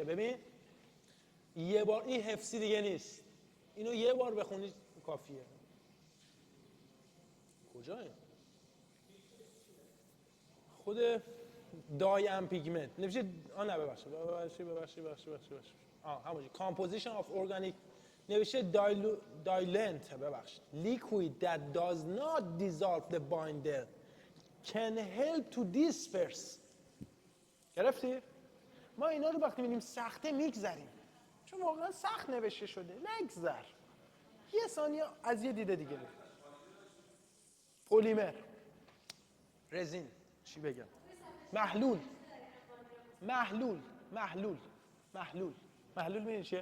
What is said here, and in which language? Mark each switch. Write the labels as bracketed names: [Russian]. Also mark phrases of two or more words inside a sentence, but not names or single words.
[Persian] ببین یه بار، این حفظی دیگه نیست. اینو یه بار بخونی کافیه. کجایی؟ خود [English] dye and pigment [Persian] نوشته. نه ببخشید همونجوری [English] composition of organic [Persian] نوشته diluent. [English] ببخشید liquid that does not dissolve the binder can help to disperse. [Persian] گرفتی؟ ما اینا رو وقتی می‌بینیم سخته میگذریم، چون واقعا سخت نوشته شده. نگذر. یه ثانیه از یه دیده دیگه. پلیمر، رزین، چی بگم، محلول، محلول، محلول، محلول، محلول می‌دونی چیه؟